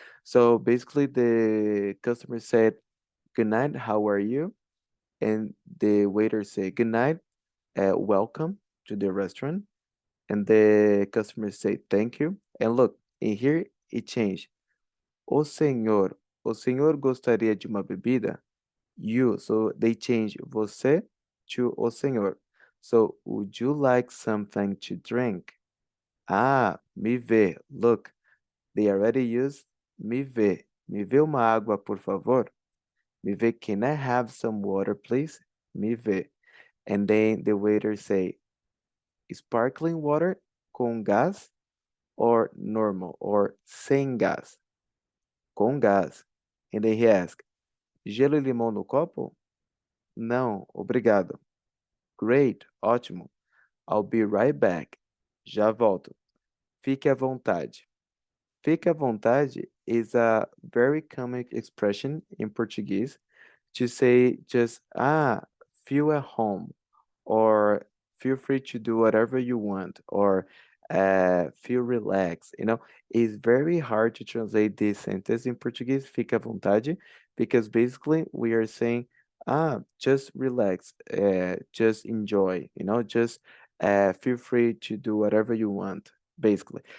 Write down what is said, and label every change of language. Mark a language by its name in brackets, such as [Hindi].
[English] So basically, the customer said, "Good night, how are you?" And the waiter say, "Good night, welcome to the restaurant." And the customer say, "Thank you." And look, in here it changed. [Portuguese] O senhor gostaria de uma bebida? [English] You, so they change você to o senhor. So, would you like something to drink? Me vê. Look, they already use [Portuguese] me vê. Me vê uma água, por favor. [English] Me vê, can I have some water, please? Me vê. And then the waiter say, sparkling water com gás or normal or sem gás? Com gás. And then he ask, [Portuguese] gelo e limão no copo? Não, obrigado. [English] Great, ótimo. I'll be right back. [Portuguese] Já volto. Fique à vontade. [English] Fique à vontade is a very common expression in Portuguese to say just, feel at home, or feel free to do whatever you want, or feel relaxed. It's very hard to translate this sentence in Portuguese, fica à vontade, because basically we are saying, just relax, just enjoy, just feel free to do whatever you want, basically.